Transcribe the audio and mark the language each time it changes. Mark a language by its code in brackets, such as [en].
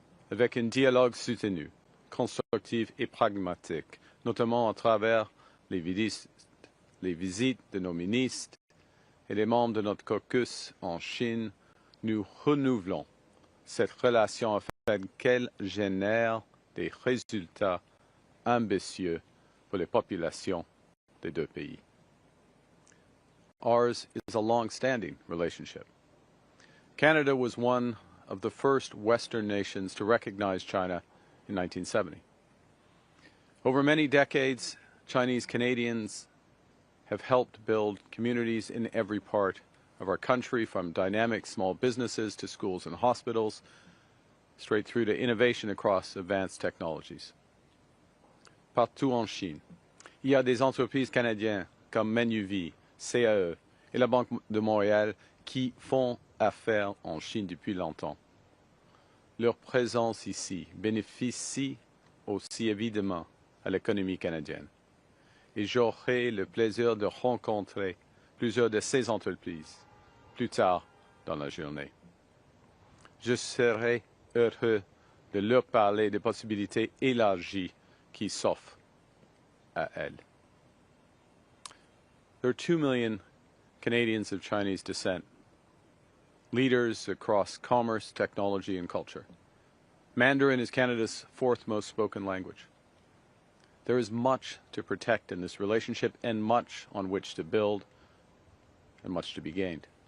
[fr] Avec un dialogue soutenu, constructif et pragmatique, notamment à travers les visites de nos ministres et les membres de notre caucus en Chine, nous renouvelons cette relation afin qu'elle génère des résultats ambitieux pour les populations des 2 pays. [en] Ours is a long-standing relationship. Canada was one of the first Western nations to recognize China in 1970. Over many decades, Chinese Canadians have helped build communities in every part of our country, from dynamic small businesses to schools and hospitals, straight through to innovation across advanced technologies. [fr] Partout en Chine, il y a des entreprises canadiennes comme Manuvie, CAE et la Banque de Montréal qui font affaire en Chine depuis longtemps. Leur présence ici bénéficie aussi évidemment à l'économie canadienne. Et j'aurai le plaisir de rencontrer plusieurs de ces entreprises plus tard dans la journée. Je serai heureux de leur parler des possibilités élargies qui s'offrent à elles. [en] There are 2 million Canadians of Chinese descent, leaders across commerce, technology, and culture. Mandarin is Canada's 4th most spoken language. There is much to protect in this relationship and much on which to build and much to be gained.